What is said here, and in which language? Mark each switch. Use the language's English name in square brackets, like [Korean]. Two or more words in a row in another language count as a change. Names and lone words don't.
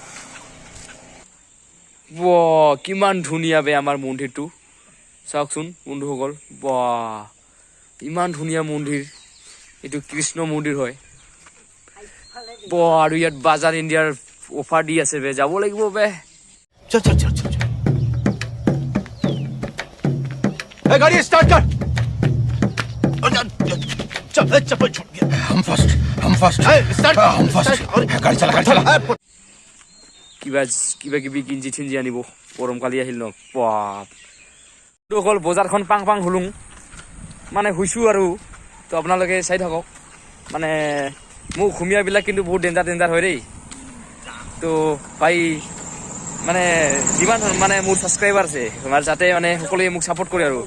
[Assamese] কিমান ধুনীয়া বে আমাৰ মন্দিৰটো, চাওকচোন বন্ধুসকল। ইমান ধুনীয়া মন্দিৰ, এইটো কৃষ্ণ মন্দিৰ হয়। আৰু ইয়াত বাজাৰ ইণ্ডিয়াৰ অফাৰ দি আছে বে, যাব লাগিব বে। [Hindi] गाड़ी स्टार्ट कर। चप्पल छूट गया। हम फर्स्ट गाड़ी चला [Assamese] কিবা কিবি গিঞ্জি ঠিঞ্জি আনিব, গৰমকালি আহিল ন। অকল বজাৰখন পাং হলুং মানে হৈছোঁ আৰু। তো আপোনালোকে চাই থাকক, মানে মোৰ অসমীয়াবিলাক কিন্তু বহুত ডেঞ্জাৰ হয় দেই। তো ভাই মানে যিমান মানে মোৰ ছাবস্ক্ৰাইবাৰ আছে আমাৰ, যাতে মানে সকলোৱে মোক ছাপোৰ্ট কৰে আৰু।